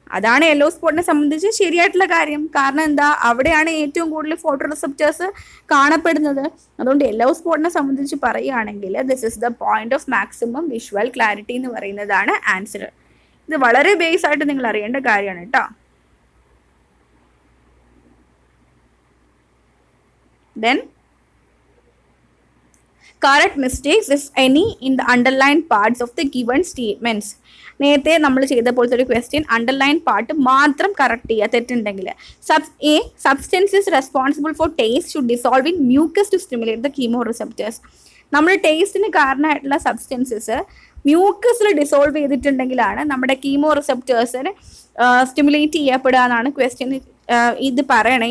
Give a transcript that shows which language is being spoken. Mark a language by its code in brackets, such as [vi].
[ml] അതാണ് യെല്ലോ സ്പോട്ടിനെ സംബന്ധിച്ച് ശരിയായിട്ടുള്ള കാര്യം. കാരണം എന്താ, അവിടെയാണ് ഏറ്റവും കൂടുതൽ ഫോട്ടോ റിസപ്റ്റേഴ്സ് കാണപ്പെടുന്നത്. അതുകൊണ്ട് യെല്ലോ സ്പോട്ടിനെ സംബന്ധിച്ച് പറയുകയാണെങ്കിൽ [en] this is the point of maximum visual clarity [ml] എന്ന് പറയുന്നതാണ് ആൻസർ. ഇത് വളരെ ബേസ് ആയിട്ട് നിങ്ങൾ അറിയേണ്ട കാര്യമാണ് കേട്ടോ. [en] Then correct mistakes if any in the underlined parts of the given statements. [ml] നേരത്തെ നമ്മൾ ചെയ്ത പോലത്തെ ഒരു ക്വസ്റ്റ്യൻ അണ്ടർലൈൻ പാർട്ട് മാത്രം കറക്റ്റ് ചെയ്യുക തെറ്റുണ്ടെങ്കിൽ. [en] Substance is responsible for taste should dissolve in mucus to stimulate the chemoreceptors. [ml] നമ്മുടെ ടേസ്റ്റിന് കാരണമായിട്ടുള്ള സബ്സ്റ്റൻസസ് മ്യൂക്കസിൽ ഡിസോൾവ് ചെയ്തിട്ടുണ്ടെങ്കിലാണ് നമ്മുടെ കീമോ റിസപ്റ്റേഴ്സിന് സ്റ്റിമുലേറ്റ് ചെയ്യപ്പെടുക എന്നാണ് ക്വസ്റ്റ്യൻ ഇത് പറയണേ.